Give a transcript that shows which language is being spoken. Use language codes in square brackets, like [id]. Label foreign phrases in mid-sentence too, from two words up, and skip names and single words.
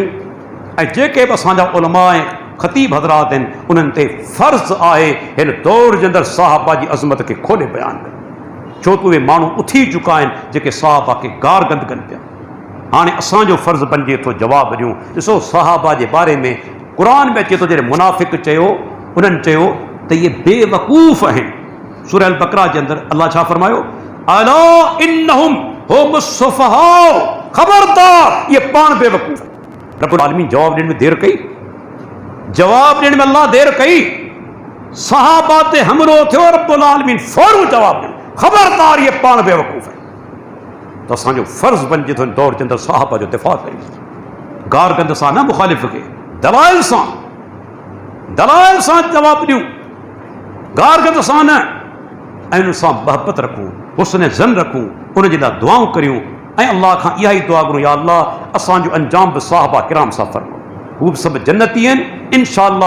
[sd] ऐं जेके बि असांजा उलमा ऐं ख़तीब हज़रात आहिनि, उन्हनि ते फ़र्ज़ु आहे हिन दौर जे अंदरि सहाबा जी अज़मत खे खोले बयानु कनि, छो त उहे माण्हू उथी चुका आहिनि जेके सहाबा खे गार गंद कनि पिया। हाणे असांजो फ़र्ज़ु बणिजे थो जवाबु ॾियूं। ॾिसो सहाबा जे बारे में क़ुरान में अचे थो, जॾहिं मुनाफ़िक़ चयो, उन्हनि चयो त इहे बेवकूफ़ आहिनि। सूरह अल बक़रा जे अंदरि अल्लाह छा फरमायो? [ar] ألا إنهم هم السفهاء, [sd] ख़बरदार ये पाण बेवकूफ़। [ar] رب العالمين [sd] जवाब ॾियण में देर कई, जवाब ॾियण में अल्लाह देर कई। सहाबा ते हमलो थियो, [ar] رب العالمين [sd] फौरन जवाब ॾिनो, ख़बरदार ये पाण बेवकूफ़ है। त असांजो फ़र्ज़ु बणिजे थो दौर जे अंदरि सहाबा जो दिफ़ा कयूं, गार गंद सां न, मुख़ालिफ़ खे दलाइल सां जवाबु ॾियूं, गार गंद सां न, ऐं उन सां मोहबत रखूं, हुस्न ज़न रखूं, उन जे लाइ दुआऊं करियूं ऐं अल्लाह खां इहा ई दुआ घुरूं, या अल्लाह असांजो अंजाम बि साहबा किराम सां फरमा, हू बि सभु जन्नती आहिनि इंशाअल्लाह।